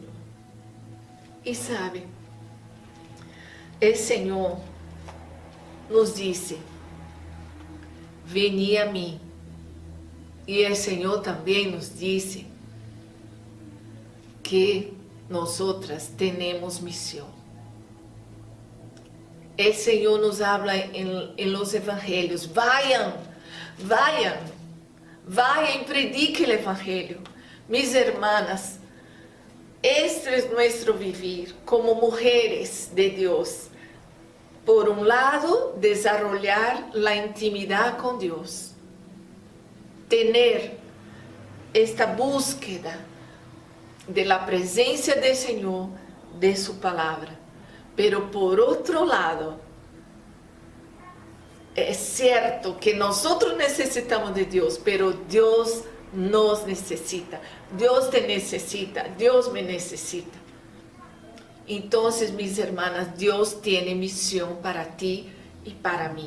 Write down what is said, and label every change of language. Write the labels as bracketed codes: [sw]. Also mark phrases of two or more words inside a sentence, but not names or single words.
[pt] E sabe, o Senhor nos disse: veni a mim. E o Senhor também nos disse que nós outras temos missão. O Senhor nos habla em los evangelhos: vayan, e predique o evangelho. [es] Mis hermanas, [pt] este é nosso vivir como mulheres de Deus. Por um lado, desarrollar a intimidade com Deus, ter esta [es] búsqueda de la [pt] presença do Senhor, de sua palavra. Pero por outro lado, é certo que nós necessitamos de Deus, pero Deus nos necessita. Deus te necessita, Deus me necessita. Então, minhas irmãs, Deus tem missão para ti e para mim.